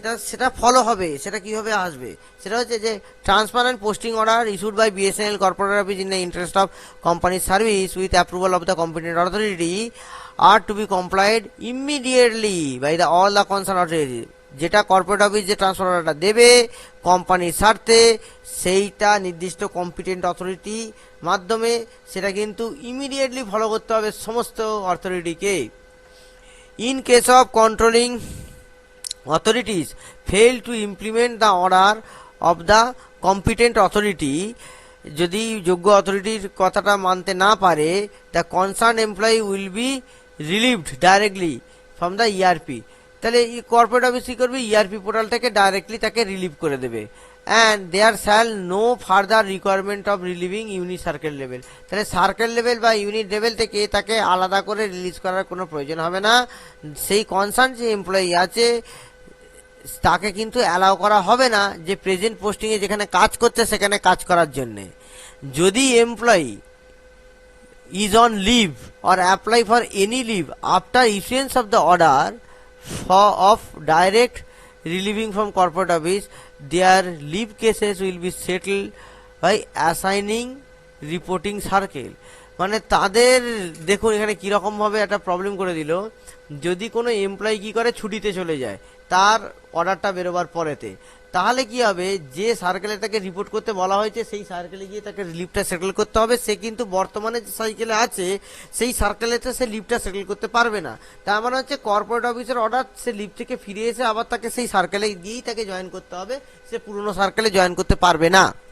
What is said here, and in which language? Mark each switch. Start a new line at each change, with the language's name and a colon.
Bangla: সেটা ফলো হবে, সেটা কিভাবে আসবে, সেটা হচ্ছে যে
English: transfer and posting order issued by BSNL corporate office in the interest of company service with approval of the competent authority are to be complied immediately by the all the concern authority,
Bangla: যেটা corporate office যে transfer অর্ডারটা দেবে কোম্পানির স্বার্থে, সেইটা নির্দিষ্ট competent authority মাধ্যমে সেটা কিন্তু ইমিডিয়েটলি ফলো করতে হবে সমস্ত অথরিটিকে।
English: In case of controlling authorities fail to implement the order of the competent authority,
Bangla: যদি যোগ্য অথরিটির কথাটা মানতে না পারে,
English: the concerned employee will be relieved directly from the ERP,
Bangla: তাহলে কর্পোরেট অফিস কি করবে, ইআরপি পোর্টাল থেকে ডাইরেক্টলি তাকে রিলিভ করে দেবে।
English: and there shall no further requirement of relieving unit circle level,
Bangla: তাহলে সার্কেল লেভেল বা ইউনিট লেভেল থেকে তাকে আলাদা করে রিলিজ করার কোনো প্রয়োজন হবে না। সেই কনসার্ন যে এমপ্লয়ি আছে তাকে কিন্তু অ্যালাউ করা হবে না যে প্রেজেন্ট পোস্টিংয়ে যেখানে কাজ করছে সেখানে কাজ করার জন্যে।
English: যদি employee is on leave or apply for any leave after issuance of the order of direct relieving from corporate office, their leave cases will be settled by assigning reporting circle,
Bangla: মানে তাদের দেখুন এখানে কিরকম ভাবে একটা প্রবলেম করে দিল। যদি কোনো এমপ্লয়ি কি করে ছুটিতে চলে যায় তার অর্ডারটা বেরোবার পরেতে, তাহলে কি হবে, যে সার্কেলে তাকে রিপোর্ট করতে বলা হয়েছে সেই সার্কেলে গিয়ে তাকে লিভটা সেটেল করতে হবে। সে কিন্তু বর্তমানে যে সাইকেলে আছে সেই সার্কেলেতে সে লিভটা সেটেল করতে পারবে না। তার মানে হচ্ছে কর্পোরেট অফিসের অর্ডার, সে লিভ থেকে ফিরে এসে আবার তাকে সেই সার্কেলে গিয়েই তাকে জয়েন করতে হবে, সে পুরনো সার্কেলে জয়েন করতে পারবে না।